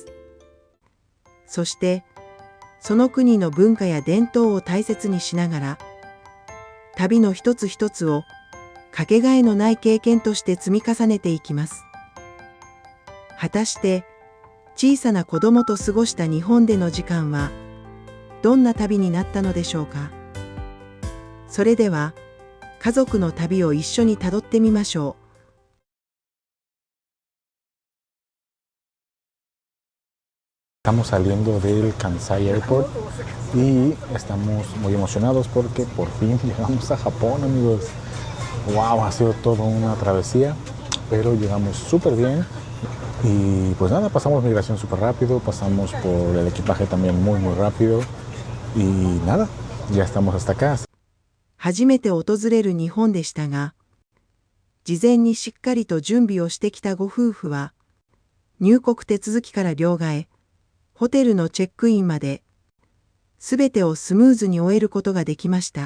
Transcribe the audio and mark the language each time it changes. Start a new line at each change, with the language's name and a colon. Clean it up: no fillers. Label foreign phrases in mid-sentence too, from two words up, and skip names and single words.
Japanese: そして、その国の文化や伝統を大切にしながら、旅の一つ一つをかけがえのない経験として積み重ねていきます。果たして、小さな子供と過ごした日本での時間は、どんな旅になったのでしょうか。それでは、家族の旅を一緒にたどってみましょう。
Spanish: Estamos saliendo del Kansai Airport y estamos muy emocionados porque por fin llegamos a Japón, amigos. Wow, ha sido toda una travesía, pero llegamos súper bien. Y pues nada, pasamos migración súper rápido, pasamos por el equipaje también muy rápido. Y nada, ya estamos hasta acá.
Japanese: 初めて訪れる日本でしたが、事前にしっかりと準備をしてきたご夫婦は、入国手続きから両替、ホテルのチェックインまで、すべてをスムーズに終えることができました。